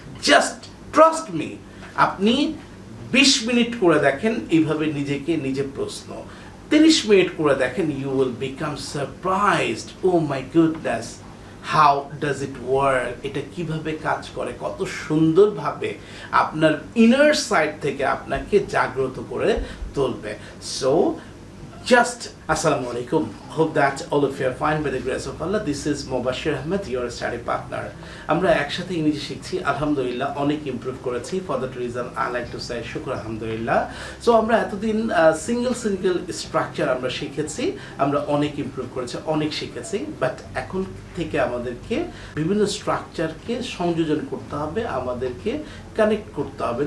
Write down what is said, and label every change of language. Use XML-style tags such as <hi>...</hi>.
<bn>Just trust me, আপনি 20 minute করে দেখেন এইভাবে নিজেকে নিজে প্রশ্ন, 30 মিনিট করে দেখেন,</bn> <en>you will become surprised, oh my goodness, how does it work,</en> <bn>এটা কিভাবে কাজ করে, কত সুন্দরভাবে আপনার ইনার সাইড থেকে আপনাকে জাগ্রত করে তুলবে।</bn> <en>So just assalamu alaikum, hope that all of you are fine by the grace of Allah. This is Mubashir Ahmed, your study partner.</en> <bn>আমরা একসাথে ইংরেজি শিখছি, আলহামদুলিল্লাহ অনেক ইমপ্রুভ করেছি।</bn> <en>for that reason I like to say</en> <bn>শুকর আলহামদুলিল্লাহ। So আমরা এতদিন সিঙ্গেল স্ট্রাকচার আমরা শিখেছি, আমরা অনেক ইমপ্রুভ করেছি, অনেক শিখেছি, বাট এখন থেকে আমাদেরকে বিভিন্ন স্ট্রাকচারকে সংযোজন করতে হবে, আমাদেরকে কানেক্ট করতে হবে।</bn>